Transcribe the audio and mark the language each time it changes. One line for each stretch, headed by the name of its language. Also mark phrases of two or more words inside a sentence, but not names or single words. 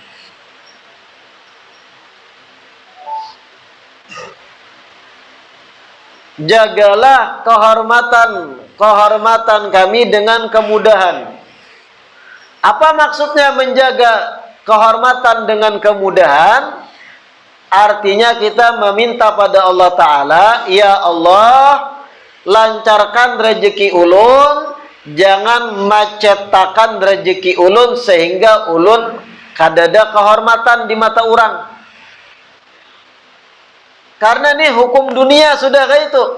Indonesian: Jagalah kehormatan kami dengan kemudahan. Apa maksudnya menjaga kehormatan dengan kemudahan? Artinya kita meminta pada Allah Ta'ala, ya Allah,
Banjar: lancarkan rezeki ulun, jangan macetakan rezeki ulun sehingga ulun kadada kehormatan di mata orang.
Indonesian: Karena nih hukum dunia sudah kayak itu.